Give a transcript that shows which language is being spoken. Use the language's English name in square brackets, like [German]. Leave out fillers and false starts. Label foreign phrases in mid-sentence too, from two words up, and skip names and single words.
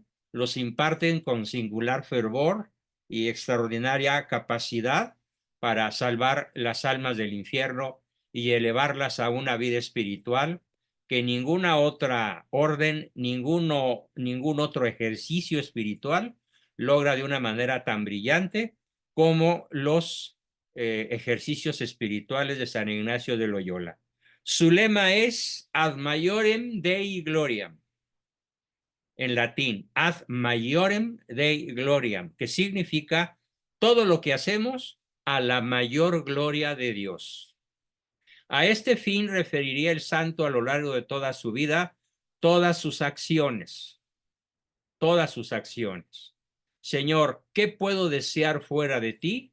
[Spanish] los imparten con singular fervor y extraordinaria capacidad para salvar las almas del infierno y elevarlas a una vida espiritual que ninguna otra orden, ningún otro ejercicio espiritual logra de una manera tan brillante como los ejercicios espirituales de San Ignacio de Loyola. Su lema es [Latin] Ad Maiorem Dei Gloriam, [Spanish] en latín, [Latin] Ad Maiorem Dei Gloriam, [Spanish] que significa todo lo que hacemos a la mayor gloria de Dios. A este fin referiría el santo a lo largo de toda su vida todas sus acciones, todas sus acciones. Señor, ¿qué puedo desear fuera de ti?